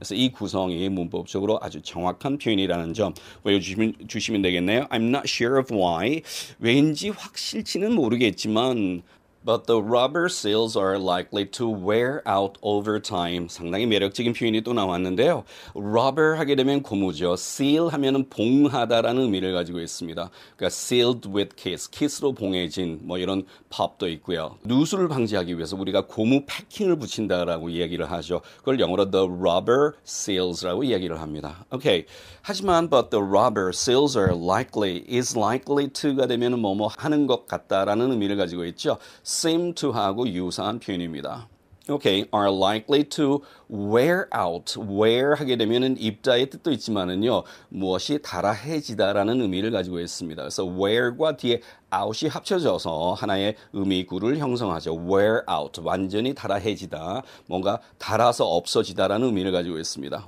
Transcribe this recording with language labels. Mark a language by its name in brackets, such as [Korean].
[Korean] 그래서 이 구성이 문법적으로 아주 정확한 표현이라는 점 외워주시면 되겠네요. [English] I'm not sure of why. [Korean] 왠지 확실치는 모르겠지만 [English] But the rubber seals are likely to wear out over time. [Korean] 상당히 매력적인 표현이 또 나왔는데요. rubber 하게 되면 고무죠. seal 하면은 봉하다라는 의미를 가지고 있습니다. 그러니까 [English] sealed with kiss. [Korean] kiss로 봉해진 뭐 이런 팝도 있고요. 누수를 방지하기 위해서 우리가 고무 패킹을 붙인다라고 이야기를 하죠. 그걸 영어로 the rubber seals라고 이야기를 합니다. 오케이. 하지만 [English] but the rubber seals are likely is likely to [Korean] 가 되면은 뭐뭐 하는 것 같다라는 의미를 가지고 있죠. seem to 하고 유사한 표현입니다. [English] Okay, are likely to wear out. [Korean] wear 하게 되면은 입다의 뜻도 있지만은요, 무엇이 달아해지다라는 의미를 가지고 있습니다. 그래서 wear과 뒤에 out이 합쳐져서 하나의 의미구를 형성하죠. [English] wear out. [Korean] 완전히 달아해지다. 뭔가 달아서 없어지다라는 의미를 가지고 있습니다.